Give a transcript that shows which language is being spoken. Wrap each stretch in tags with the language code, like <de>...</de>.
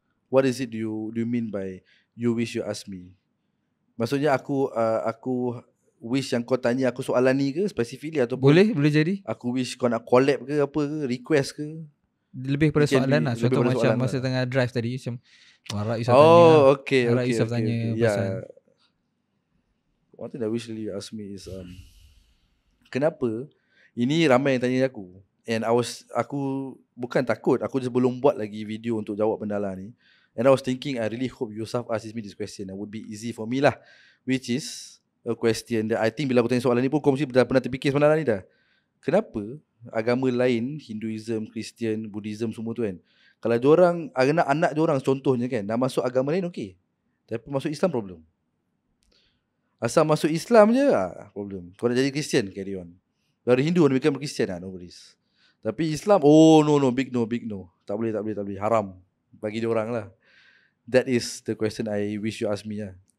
<en>What is it do you mean by you wish you ask me?</en> <ms>Maksudnya aku wish yang kau tanya aku soalan ni ke specifically ataupun Boleh jadi. aku wish kau nak collab ke apa ke, request ke? Lebih pada soalan lah. Contoh macam masa tengah drive tadi macam Harap Yusof tanya. Harap Yusof tanya pasal.</ms> <en>One thing I wish you ask me is</en> <ms>kenapa ini ramai yang tanya aku. And aku bukan takut, aku just belum buat lagi video untuk jawab benda lah ni.</ms> <en>And I was thinking, I really hope Yusof asks me this question. It would be easy for me lah.</en> <ms>Which is a question that I think bila aku tanya soalan ni pun kau mesti dah pernah terfikir sebenarnya ni dah. Kenapa agama lain, Hinduism, Christian, Buddhism semua tu kan, kalau diorang, anak diorang contohnya kan, dah masuk agama lain okey, tapi masuk Islam problem. Asal masuk Islam je problem. Kau nak jadi Christian,</ms> <en>carry on.</en> <ms>Dari Hindu nak</ms> <en>become Christian no worries.</en> <ms>Tapi Islam,</ms> <en>big no.</en> <ms>Tak boleh, haram bagi diorang lah.</ms> <en>That is the question I wish you ask me lah.</en>